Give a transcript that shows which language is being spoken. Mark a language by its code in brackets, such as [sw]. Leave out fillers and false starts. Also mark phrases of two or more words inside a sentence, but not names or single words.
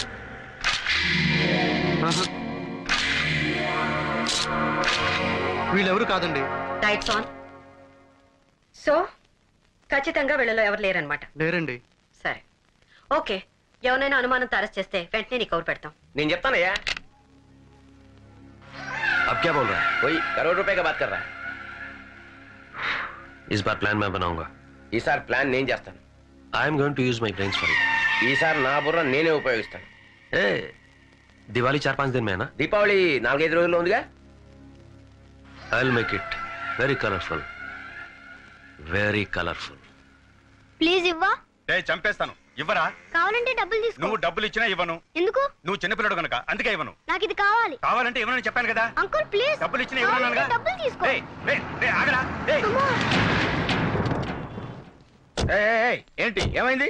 [te] ఆహా. వీళ్ళెవరు కాదండి. [en] lights on. [te] సో ఖచ్చితంగా వీళ్ళలో ఎవరు లేరనమాట. లేరండి. సరే, ఓకే. ఎవరైనా అనుమానంతో అరెస్ట్ చేస్తే వెంటనే నీకు కవర్ పెడతాం. నేను చెప్తానయ్యా. [hi] अब क्या बोल रहा है? कोई करोड़ रुपए का बात कर रहा है. इस बार प्लान मैं बनाऊंगा. [te] ఈసారి ప్లాన్ నేను చేస్తాను. [en] I am going to use my brains for it. [te] ఈసారి నా బుర్ర నేనే ఉపయోగిస్తాను. [hi] ए, दिवाली 4-5 दिन में है ना? [te] దీపావళి 4-5 రోజుల్లో ఉందిగా. [en] I will make it very colorful, very colorful. [te] ప్లీజ్ ఇవ్వా. చంపేస్తాను. ఇవ్వరా? కావాలంటే డబ్బులు తీసుకో. నువ్వు డబ్బులు ఇచ్చినా ఇవ్వను. ఎందుకు? నువ్వు చిన్నపిల్లడు కనుక అందుకే ఇవ్వను. నాకు ఇది కావాలి. కావాలంటే ఇవ్వనని చెప్పాను కదా. [en] uncle please. [te] డబ్బులు ఇచ్చినా ఇవ్వను. డబ్బులు తీసుకో. ఆగరా. అమ్మా. ఏంటి ఏమైంది?